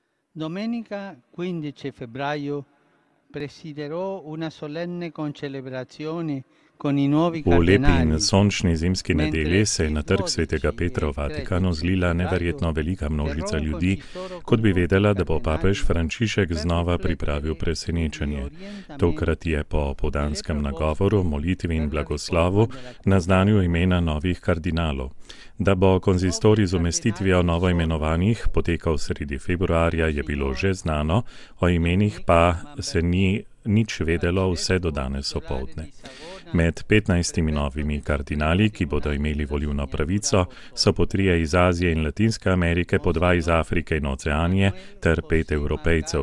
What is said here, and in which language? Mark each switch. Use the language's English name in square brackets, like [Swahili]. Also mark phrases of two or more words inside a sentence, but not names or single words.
[Italian] Domenica 15 febbraio presiderò una solenne concelebrazione con i nuovi [Slovenian] V lepi in [Italian] cardinali, [Slovenian] sončni zimski nedelji [Italian] mentre [Slovenian] se je [Italian] i [Slovenian] na trg svetega 12 Petra [Italian] e [Slovenian] v [Italian] il 13 [Slovenian] Vatikanu zlila [Italian] febbraio [Slovenian] neverjetno velika množica [Italian] terrò un [Slovenian] ljudi, [Italian] concistoro [Slovenian] kot [Italian] con [Slovenian] bi [Italian] tutti i [Slovenian] vedela, da bo papež [Italian] cardinali [Slovenian] Frančišek [Italian] per [Slovenian] znova pripravil [Italian] riflettere sugli [Slovenian] presenečenje. [Italian] orientamenti [Slovenian] Tokrat je po [Italian] delle [Slovenian] povdanskem [Italian] proposte [Slovenian] nagovoru, molitvi in [Italian] per la [Slovenian] blagoslovu [Italian] riforma della Chiesa [Slovenian] naznanil [Italian] romana. [Slovenian] imena novih kardinalov. Da bo konzistorij z umestitvijo novoimenovanih potekal sredi februarja, je bilo že znano, o imenih pa se ni nič vedelo vse do danes opoldne. Med 15 novimi kardinali, ki bodo imeli volilno pravico, so po 3 iz Azije in Latinske Amerike, po 2 iz Afrike in Oceanije ter 5 Evropejcev.